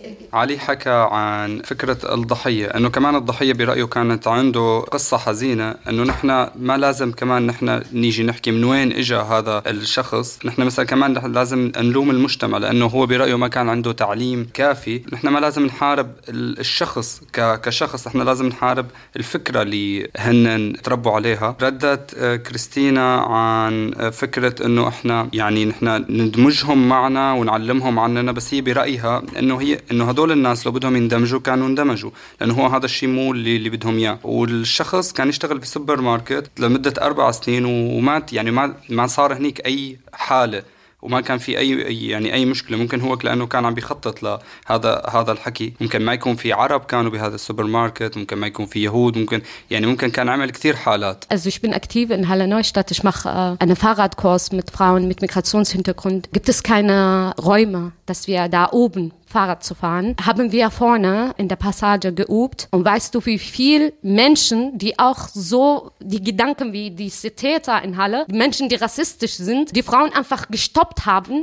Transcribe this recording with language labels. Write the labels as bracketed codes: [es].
[ar] Ali haka an fikrat al-dahiyya, anu kaman al-dahiyya bi ra'yu kanat ando qissa hazina, anu nahna ma lazim kaman nahna niji nahki min wain ija hada al-shakhs, نحن مثلا كمان لازم نلوم المجتمع لأنه هو برأيه ما كان عنده تعليم كافي. نحن ما لازم نحارب الشخص كشخص، نحن لازم نحارب الفكرة اللي هن تربوا عليها. ردت كريستينا عن فكرة أنه إحنا يعني نحن ندمجهم معنا ونعلمهم عننا، بس هي برأيها أنه هي أنه هدول الناس لو بدهم يندمجوا كانوا اندمجوا، لأنه هو هذا الشيء مو اللي بدهم إياه. والشخص كان يشتغل في سوبر ماركت لمدة 4 سنين ومات، يعني ما صار هنيك أي حالة وما كان في أي مشكلة. ممكن هو لأنه كان عم بيخطط لهذا الحكي. ممكن ما يكون في عرب كانوا بهذا السوبر ماركت، ممكن ما يكون في يهود، ممكن يعني ممكن كان عمل كثير حالات. [de] Also ich bin aktiv in Halle Neustadt. Ich mache einen Fahrradkurs mit Frauen mit Migrationshintergrund. Gibt es keine Räume, dass wir da oben Fahrrad zu fahren, haben wir vorne in der Passage geübt. Und weißt du, wie viele Menschen, die auch so die Gedanken wie diese Täter in Halle, die Menschen, die rassistisch sind, die Frauen einfach gestoppt haben.